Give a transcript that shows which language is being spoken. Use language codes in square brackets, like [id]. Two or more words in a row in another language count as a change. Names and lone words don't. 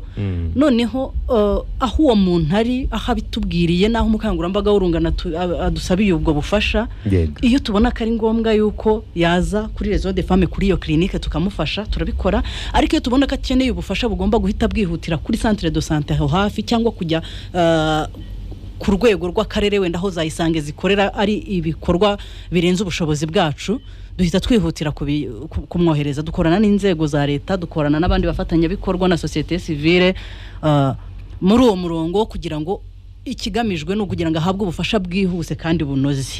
[rw] Noneho aho uwo muntu ari aho abitubwiriye naho umukangurambaga w'urungano adusabiye ubwo bufasha, iyo tubona ko ari ngombwa yuko yaza kuri Réseau des Femmes kuri iyo clinique tukamufasha turabikora. Ariko iyo tubona ko akeneye ubufasha bugomba guhita bwihutira kuri [fr] centre de santé [rw] aho hafi cyangwa kujya ku rwego rw'akarere wenda aho za Isange zikorera ari ibikorwa birenze ubushobozi bwacu, duhita twihutira kumwohereza. Dukorana n'inzego za leta, dukorana n'abandi bafatanyabikorwa na [fr] société civile [rw] muri uwo murongo kugira ngo ikigamijwe no kugira ngo ahabwe ubufasha bwihuse kandi bunoze.